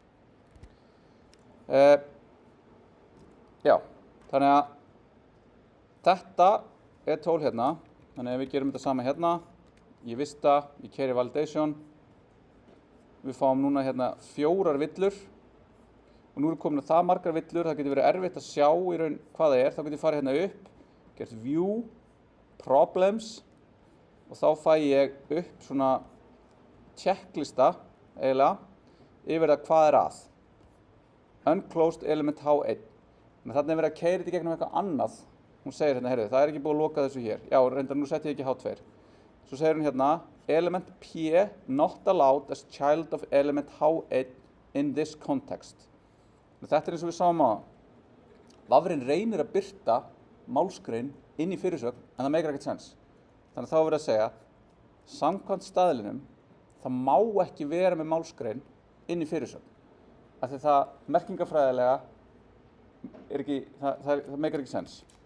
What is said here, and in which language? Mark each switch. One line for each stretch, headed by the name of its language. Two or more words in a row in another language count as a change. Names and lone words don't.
Icelandic: Já, þannig að þetta tól hérna, þannig að við gerum þetta sama hérna, ég vista, ég keyri validation, við fáum núna hérna 4 villur og nú komin það margar villur, það getur verið erfitt að sjá í raun hvað það þá getur ég farið hérna upp, gert
English: view, problems
Icelandic: og þá fæ ég upp svona checklista eiginlega yfir það hvað að.
English: Unclosed element H1.
Icelandic: Þannig þarna verið að keyra þetta í gegnum eitthvað annað. Hún segir hérna, heyrðu, það ekki búið að loka þessu hér. Já, reyndar, nú setti ég ekki H2. Svo segir hún hérna,
English: element P not allowed as child of element H1 in this context.
Icelandic: Þetta eins og við sáum á. Vafrinn reynir að birta málsgrein inn í fyrirsögn, en það meikar ekkert sens. Þannig þá verið að segja, samkvæmt staðlinum, það má ekki vera með málsgrein inn í fyrirsögn. Af því það merkingafræðilega það meikar ekki sens.